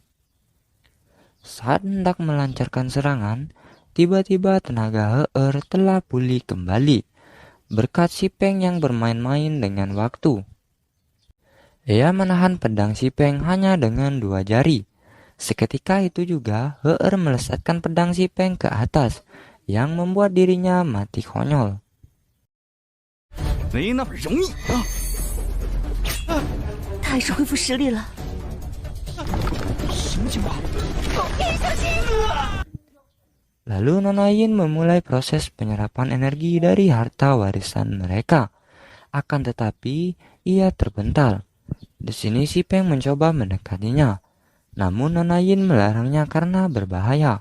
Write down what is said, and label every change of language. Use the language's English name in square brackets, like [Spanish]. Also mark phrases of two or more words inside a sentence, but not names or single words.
[Indonesian] Saat hendak melancarkan serangan, tiba-tiba tenaga telah pulih kembali berkat si Peng yang bermain-main dengan waktu. Ia menahan pedang si Peng hanya dengan 2 jari. Seketika itu juga melesatkan pedang si Peng ke atas, yang membuat dirinya mati konyol. [Chinese] 没那么容易啊！他还是恢复实力了。什么情况？ [Indonesian] Lalu Nona Yin memulai proses penyerapan energi dari harta warisan mereka. Akan tetapi ia terpental. Di sini si Peng mencoba mendekatinya, namun Nona Yin melarangnya karena berbahaya.